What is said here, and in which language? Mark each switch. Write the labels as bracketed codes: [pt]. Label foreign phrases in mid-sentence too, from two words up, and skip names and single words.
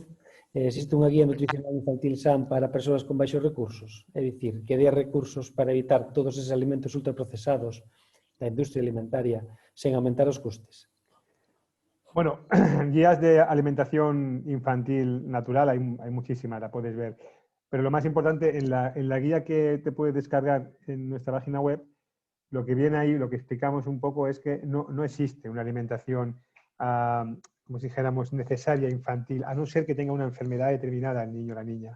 [gl] Existe unha guía nutricional infantil SAN para persoas con baixos recursos? É dicir, que dé recursos para evitar todos eses alimentos ultraprocesados da industria alimentaria sen aumentar os costes. [es] Bueno, guías de alimentación infantil natural hay muchísimas, la puedes ver. Pero lo más importante, en la guía que te puedes descargar en nuestra página web, lo que viene ahí, lo que explicamos un poco es que no existe una alimentación, como si dijéramos, necesaria infantil, a no ser que tenga una enfermedad determinada el niño o la niña.